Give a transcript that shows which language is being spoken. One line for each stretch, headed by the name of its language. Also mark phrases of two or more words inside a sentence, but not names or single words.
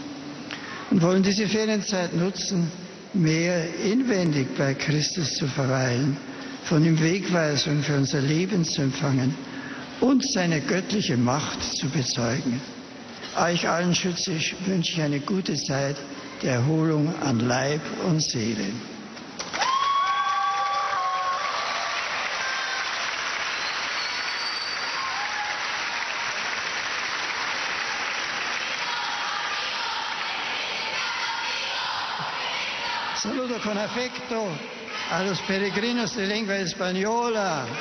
German: Und wollen diese Ferienzeit nutzen, mehr inwendig bei Christus zu verweilen, von ihm Wegweisung für unser Leben zu empfangen und seine göttliche Macht zu bezeugen. Euch allen wünsche ich eine gute Zeit der Erholung an Leib und Seele.
Spanish: Saludo con afecto a los peregrinos de lengua española.